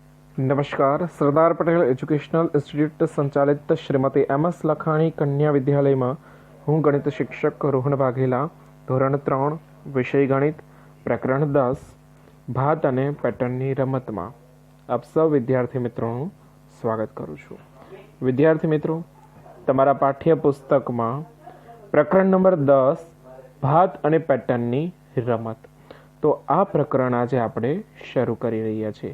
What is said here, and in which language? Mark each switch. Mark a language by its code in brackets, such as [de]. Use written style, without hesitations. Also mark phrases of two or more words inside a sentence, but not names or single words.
[gu] नमस्कार। सरदार पटेल एज्युकेशनल इंस्टिट्यूट संचालित श्रीमती एम.एस. લખાણી કન્યા વિદ્યાલયમાં હું ગણિત શિક્ષક રોહન વાઘેલા, ધોરણ 3, વિષય ગણિત, પ્રકરણ 10, ભાત અને પેટર્નની રમતમાં આપ સૌ વિદ્યાર્થી મિત્રોનું સ્વાગત કરું છું. વિદ્યાર્થી મિત્રો, તમારા પાઠ્યપુસ્તકમાં પ્રકરણ નંબર 10 ભાત અને પેટર્નની રમત, તો આ પ્રકરણ આજે આપણે શરૂ કરી રહ્યા છીએ.